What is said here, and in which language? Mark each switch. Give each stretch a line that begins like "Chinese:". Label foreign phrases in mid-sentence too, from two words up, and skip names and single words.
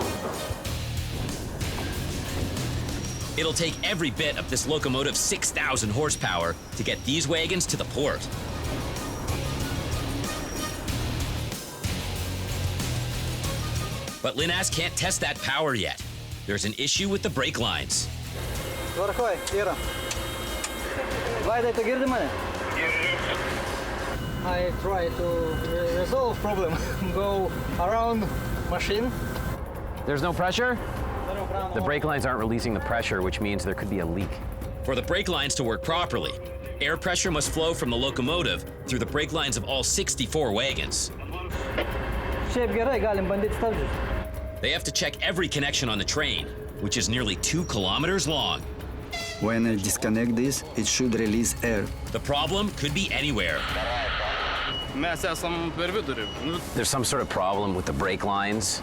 English: It'll take every bit of this locomotive's 6,000 horsepower to get these wagons to the port. But Linas can't test that power yet. There's an issue with the brake lines.
Lithuanian: Tvarkoj, yra. Vaidai, tu girdi mane?
English: I try to resolve problem. Go around machine. There's no pressure? The brake lines aren't releasing the pressure, which means there could be a leak. For the brake lines to work properly, air pressure must flow from the locomotive through the brake lines of all 64 wagons.
Lithuanian: Šiaip gerai, galim bandyti stabdžius.
English: They have to check every connection on the train, which is nearly 2 kilometers long. When I disconnect this, it should release air. The problem could be anywhere. There's some sort of problem with the brake lines.